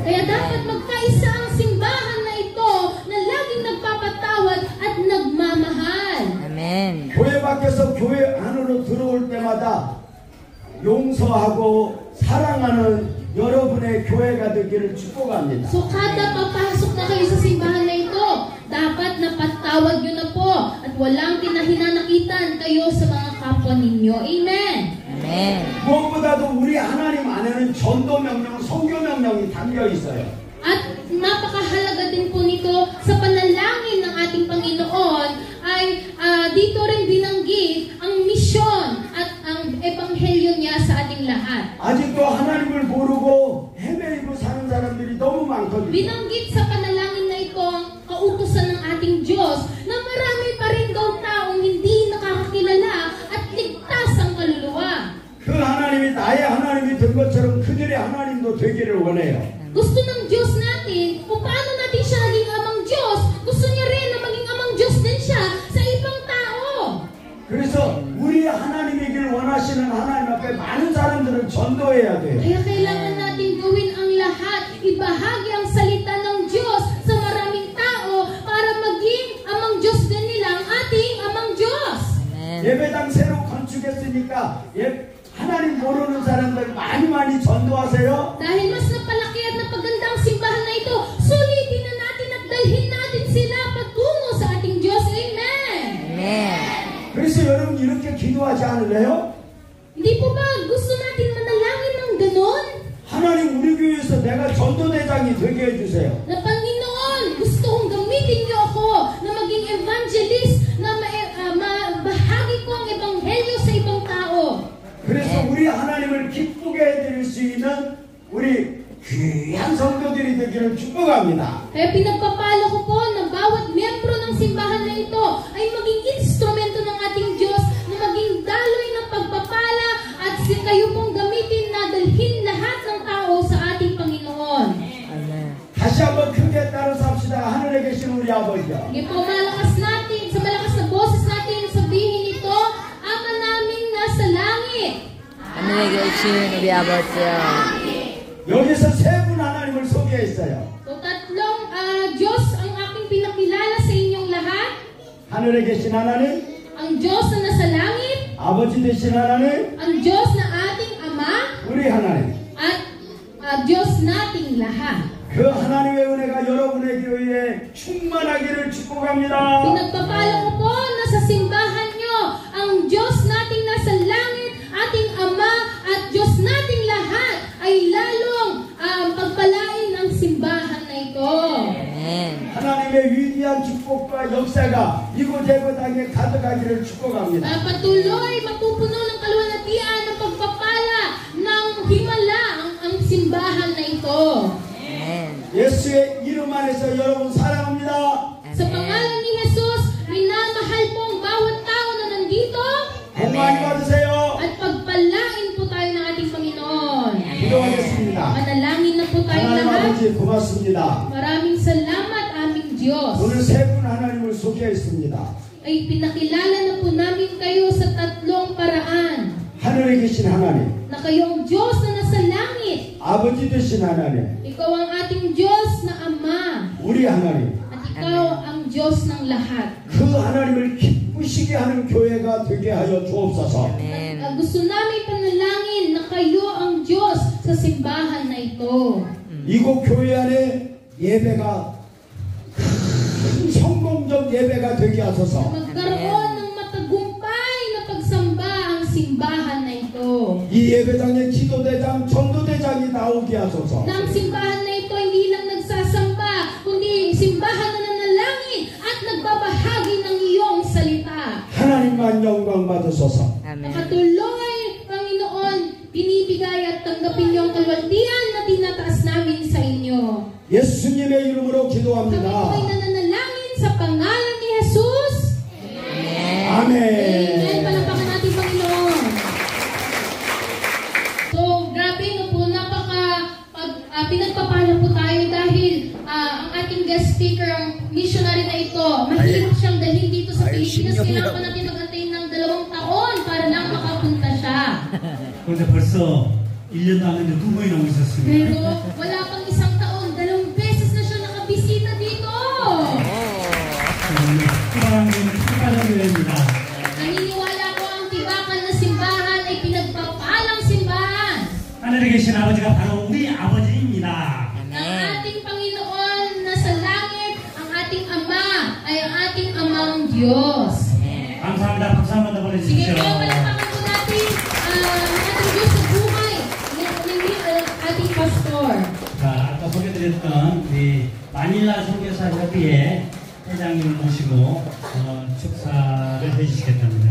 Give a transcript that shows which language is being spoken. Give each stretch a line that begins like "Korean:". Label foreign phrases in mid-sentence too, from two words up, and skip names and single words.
Filipino: Kaya dapat magkaisa ang simbahan na ito na laging nagpapatawad at nagmamahal. Amen.
Korean: 교회 밖에서 교회 안으로 들어올 때마다 용서하고 사랑하는 여러분의 교회가 되기를 축복합니다.
Filipino: So kada papasok na kayo sa simbahan na ito, dapat napatawad nyo na po at walang kinahinanakitan kayo sa mga kapwa ninyo. Amen. Amen.
Korean: 무엇보다도 우리 하나님 안에는 전도 명령, 선교 명령이 담겨 있어요.
Filipino: At napakahalaga din po nito sa panalangin ng ating Panginoon ay dito rin binanggit ang misyon at ang ebanghelyo niya sa ating lahat.
Korean: 아직도 하나님을 모르고 헤매이고 사는 사람들이 너무 많거든요.
Filipino: Binanggit sa panalangin na ito ang kautusan ng ating Diyos na marami pa rin daw taong hindi nakakakilala at ligtas ang kaluluwa.
Korean: 그 하나님이 나의 하나님이 된 것처럼 그들의 하나님도 되기를 원해요.
Filipino: Gusto ng Diyos natin, kung paano natin siya naging amang Diyos, gusto niya rin na maging amang Diyos din siya sa ibang tao.
Korean: 그래서 우리 하나님이길 원하시는 하나님 앞에 많은 사람들을 전도해야 돼요.
Filipino: Kaya kailangan natin gawin ang lahat, ibahagi ang salita ng Diyos sa maraming tao para maging amang Diyos din nila ang ating amang Diyos. Amen.
Korean: 예배당 새로 건축했으니까 하나님 모르는 사람들 많이 전도하세요.
Filipino: Dahil mas napalaki at napaganda ang simbahan na ito, sulitin na natin at dalhin natin sila patungo sa ating Diyos. Amen! Amen.
Korean: 그래서 여러분 이렇게 기도하지 않을래요?
Filipino: Hindi po ba gusto natin manalangin ng ganon?
Korean: 하나님 우리 교회에서 내가 전도대장이 되게 해주세요.
Filipino: Na Panginoon, gusto kong gamitin niyo ako na maging evangelist, na mabahagi ko ang ebanghelyo sa ibang tao.
Korean: 그래서 우리 하나님을 기쁘게 해드릴 수 있는 우리 귀한 성도들이 되기를 축복합니다.
Filipino: Kaya pinagpapalo ko po na bawat miyembro ng simbahan na ito ay maging instrumento ng ating Diyos na maging daloy ng pagpapala at kayo pong gamitin na dalhin lahat ng tao sa ating Panginoon. Amen.
Korean: 다시 한번 크게 따라서 합시다. 하늘에 계신 우리 아버지요.
Filipino: Sige po, malakas natin, sa malakas na boses natin sabihin ito, Ama naming nasa langit.
Korean: 하늘에 계신 우리 아버지여. 여기서 세 분 하나님을 소개했어요.
Filipino: So tatlong Diyos ang aking pinakilala sa inyong lahat.
Korean: 하늘에 계신 하나님,
Filipino: Ang Diyos na nasa langit,
Korean: 아버지 되신 하나님,
Filipino: ang Diyos na ating Ama,
Korean: 우리 하나님.
Filipino: at Diyos nating lahat.
Korean: 그 하나님의 은혜가 여러분의 교회에 충만하기를 축복합니다.
Filipino: Pinagpapala ko po na sa simbahan nyo, ang Diyos nating nasa langit, ating Ama, at Diyos nating lahat ay lalong pagpalain ang simbahan na ito. Amen.
Korean: 하나님의 위대한 축복과 역사가 이곳저곳 땅에 가득하기를 축복합니다.
Filipino: Patuloy mapupuno ng kaluwalhatian ng pagpapala ng himala ang simbahan na ito. Amen.
Korean: 예수의 이름 안에서 여러분 사랑합니다.
Filipino: Sa pangalan ni Jesus, minamahal po ang bawat tao na nandito
Korean: 복 많이 받으세요.
Filipino: at pagpalain po tayo ng ating Panginoon.
Korean: 기도하겠습니다.
Filipino: Manalangin na po tayo
Korean: 하나님
Filipino: lahat.
Korean: 아버지 고맙습니다.
Filipino: Maraming salamat aming Diyos.
Korean: 오늘 세 분 하나님을 소개했습니다.
Filipino: Ay pinakilala na po namin kayo sa tatlong paraan.
Korean: 하늘에 계신 하나님,
Filipino: Na kayo ang Diyos na nasa langit.
Korean: 아버지 되신 하나님,
Filipino: Ikaw ang ating Diyos na Ama.
Korean: 우리 하나님,
Filipino: At ikaw ang Diyos ng lahat.
Korean: 그 하나님을 기쁘시게 하는 교회가 되게 하여 주옵소서.
Filipino: Amen. Gusto namin panalangin na kayo ang Diyos sa simbahan na ito.
Korean: 이곳 교회 안에 예배가 성공적 예배가 되게 하소서.
Filipino: Magkaroon ng matagumpay na pagsamba ang simbahan na ito.
Korean: 이 예배당에 기도대장, 전도대장이 나오게 하소서.
Filipino: Na ang simbahan na ito hindi lang nagsasamba, kundi simbahan na nanalangin at nagbabahagi ng iyong salita.
Korean: 하나님만 영광 받으소서. 아멘.
Filipino: Patuloy, Panginoon, binibigay at tanggapin niyo ang kalwaltian na tinataas namin sa inyo.
Korean: 예수님의 이름으로
Filipino: Kami
Korean: 기도합니다.
Filipino: po ay nananalangin sa pangalan ni Jesus.
Korean: 아멘.
Filipino: Amen. Palapakan natin, Panginoon. So, grabe no po, pinagpapala po tayo dahil ang ating
English: guest speaker,
Filipino: ang missionary na ito, mahirap siyang dalhin dito sa Pilipinas. Kailangan pa natin mag-antay ng 2 taon para lang makapunta siya.
Korean: 그런데 벌써 1년도 안 됐는데 2번이나 오셨습니다.
Filipino: Pero wala pang 1 taon, 2 beses na siya nakabisita dito.
Korean: 특별한 교회입니다.
Filipino: Naniniwala ko ang tibakan na simbahan ay pinagpapalang simbahan.
Korean: 하늘에 계신 아버지가 바로 우리 아버지입니다.
Filipino: Ang ating Panginoon na sa langit, ang ating Ama ay ang ating Amang Diyos.
Korean: 감사합니다. 박수 한번 더
Filipino: Sige
Korean: 보내주십시오.
Filipino: po, palapakan po natin ang ating Diyos sa buhay ng ating pastor.
Korean: 자, 아까 소개드렸던 우리 마닐라 선교사 협의회 회장님을 모시고 축사를 해주시겠답니다.